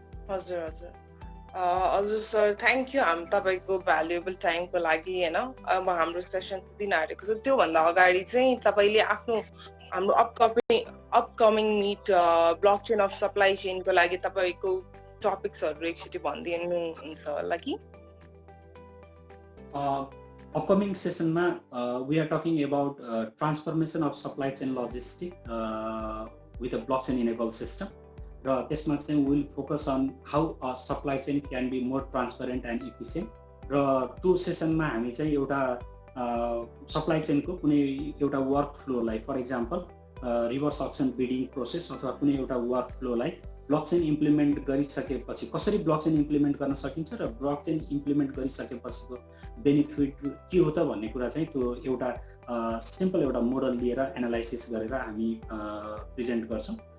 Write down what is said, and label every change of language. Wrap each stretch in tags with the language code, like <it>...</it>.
<ne>हजुर हजुर हजुर सर, थ्याङ्क यू तपाईँको भ्यालुएबल टाइमको लागि होइन। अब हाम्रो सेसन दिन आँटेको छ, त्योभन्दा अगाडि चाहिँ तपाईँले आफ्नो हाम्रो upcoming meet blockchain of supply चेनको लागि तपाईँको टपिक्सहरू एकचोटि भनिदिनुहुन्छ होला कि?</ne> <en>Upcoming session we are talking about transformation of supply chain logistics with a blockchain enabled system.</en> <ne>त्यसमा चाहिँ</ne> <en>we will focus on how a supply chain can be more transparent and efficient.</en> <ne>र त्यो सेसनमा हामी चाहिँ एउटा सप्लाई चेनको कुनै एउटा work फ्लोलाई, for example reverse auction bidding process अथवा कुनै एउटा वर्क फ्लोलाई ब्लकचेन इम्प्लिमेन्ट गरिसकेपछि कसरी ब्लकचेन इम्प्लिमेन्ट गर्न सकिन्छ र ब्लकचेन इम्प्लिमेन्ट गरिसकेपछिको बेनिफिट के हो त भन्ने कुरा चाहिँ त्यो एउटा सिम्पल एउटा मोडल लिएर एनालाइसिस गरेर हामी प्रेजेन्ट गर्छौँ।</ne>